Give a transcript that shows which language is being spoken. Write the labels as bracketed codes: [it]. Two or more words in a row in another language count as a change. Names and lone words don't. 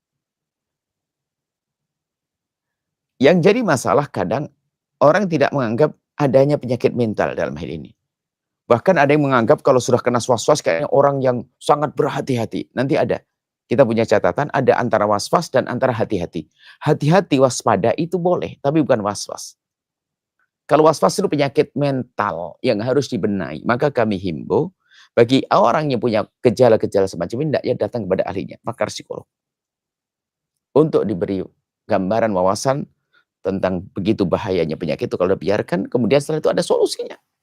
[id] Yang jadi masalah kadang orang tidak menganggap adanya penyakit mental dalam hal ini. Bahkan ada yang menganggap kalau sudah kena was-was kayaknya orang yang sangat berhati-hati. Nanti ada. Kita punya catatan ada antara was-was dan antara hati-hati. Hati-hati waspada itu boleh, tapi bukan was-was. Kalau was-was itu penyakit mental yang harus dibenahi, maka kami himbau bagi orang yang punya gejala-gejala semacam ini, ya datang kepada ahlinya, pakar psikolog. Untuk diberi gambaran wawasan tentang begitu bahayanya penyakit itu kalau dibiarkan, kemudian setelah itu ada solusinya.